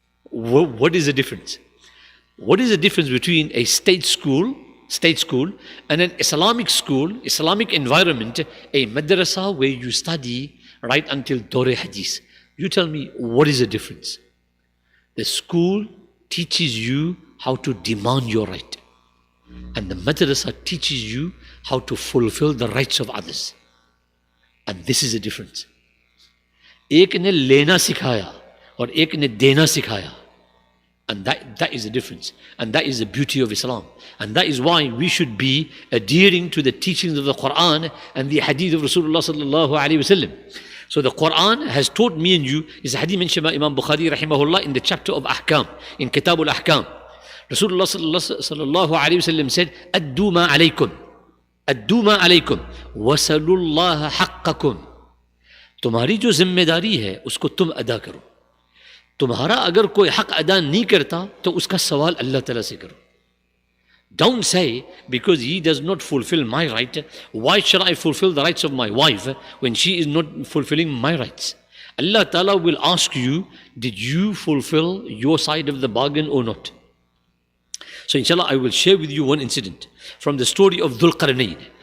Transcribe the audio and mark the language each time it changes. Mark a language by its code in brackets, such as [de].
[en] What is the difference? What is the difference between a state school, and an Islamic school, Islamic environment, a madrasa where you study right until Dore Hadith? You tell me, what is the difference? The school teaches you how to demand your right, and the madrasa teaches you how to fulfill the rights of others. And this is the difference. [hi] एक ने लेना सिखाया और एक ने देना सिखाया. [en] And that is the difference. And that is the beauty of Islam. And that is why we should be adhering to the teachings of the Quran and the hadith of Rasulullah sallallahu alayhi wasallam. So the Quran has taught me and you, is a hadith mentioned by Imam Bukhari rahimahullah in the chapter of Ahkam, in Kitab al-Ahkam. Rasulullah sallallahu alayhi wasallam said, [ar] Addu ma alaykum. अद्दू मा अलैकुम वसलुल्लाह हक्ककुम. [hi] तुम्हारी जो जिम्मेदारी है उसको तुम अदा करो. तुम्हारा अगर कोई हक अदा नहीं करता तो उसका सवाल अल्लाह ताला से करो. [en] Don't say, because he does not fulfill my right, why shall I fulfill the rights of my wife when she is not fulfilling my rights? Allah Ta'ala will ask you, did you fulfill your side of the bargain or not? So inshallah, I will share with you one incident from the story of Dhul Qarnayn.